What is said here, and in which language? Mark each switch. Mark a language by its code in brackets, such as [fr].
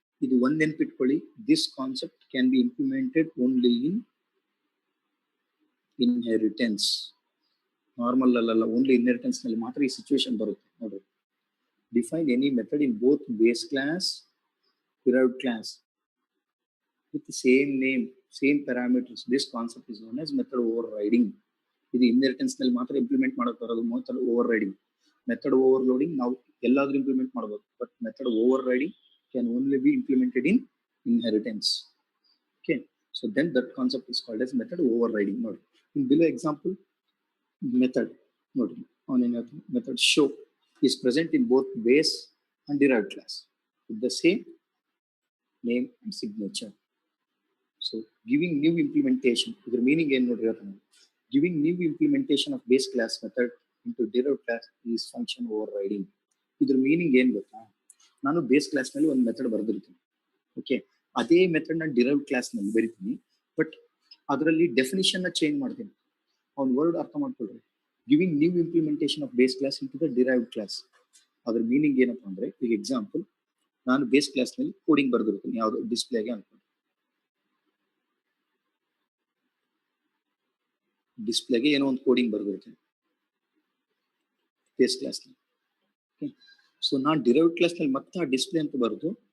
[kn] ಇದು ಒಂದ್ ನೆನ್ಪಿಟ್ಕೊಳ್ಳಿ, [en] This concept can be implemented only in inheritance. [kn] Normal ಅಲ್ಲ, ಓನ್ಲಿ ಇನ್ಹೆರಿಟೆನ್ಸ್ ನಲ್ಲಿ ಮಾತ್ರ ಈ ಸಿಚುವೇಶನ್ ಬರುತ್ತೆ. ನೋಡ್ರಿ, [en] Define any method in both base class, derived class with the same name, same parameters. This concept is known as method overriding. [kn] ಇದು inheritance ನಲ್ಲಿ ಮಾತ್ರ implement ಮಾಡಕ್ ಬರೋದು method over riding. Method over loading ನಾವು ಎಲ್ಲಾದ್ರೂ implement ಮಾಡಬಹುದು, [en] But method overriding can only be implemented in inheritance. Okay, so then that concept is called as method overriding. ನೋಡಿ in below example method ನೋಡಿ, ಅವನೇನಾದ್ರು method show is present in both base and derived class with the same name and signature. So giving new implementation, the meaning [kn] ಏನು ನೋಡ್ರಿ, [en] giving new implementation of base class method into derived class is function overriding. [kn] ಇದ್ರ meaning ಏನ್ ಗೊತ್ತಾ, ನಾನು base class ನಲ್ಲಿ ಒಂದು method ಬರೆದಿರ್ತೀನಿ, okay, ಅದೇ method ನಾನು ಡಿರೈವ್ಡ್ ಕ್ಲಾಸ್ ನಲ್ಲಿ ಬರೀತೀನಿ, ಬಟ್ ಅದರಲ್ಲಿ ಡೆಫಿನಿಷನ್ ನ ಚೇಂಜ್ ಮಾಡ್ತೀನಿ. ಅವ್ನ ವರ್ಡ್ ಅರ್ಥ ಮಾಡ್ಕೊಳ್ರಿ, [en] Giving new implementation of base class into the derived class. [kn] ಅದ್ರ ಮೀನಿಂಗ್ ಏನಪ್ಪ ಅಂದ್ರೆ, ಈಗ ಎಕ್ಸಾಂಪಲ್ ನಾನು ಬೇಸ್ ಕ್ಲಾಸ್ ನಲ್ಲಿ ಕೋಡಿಂಗ್ ಬರೆದಿರ್ತೀನಿ, ಯಾವ್ದು ಡಿಸ್ಪ್ಲೇಗೆ ಅನ್ಕೊಂಡು, ಡಿಸ್ಪ್ಲೇಗೆ ಏನೋ ಒಂದು ಕೋಡಿಂಗ್ ಬರೆದಿರ್ತೀನಿ ಬೇಸ್ ಕ್ಲಾಸ್ ನಲ್ಲಿ. ಸೊ ನಾನು ಡಿರೈವ್ಡ್ ಕ್ಲಾಸ್ ನಲ್ಲಿ ಮತ್ತೆ ಆ ಡಿಸ್ಪ್ಲೇ ಅಂತ ಬರೆದು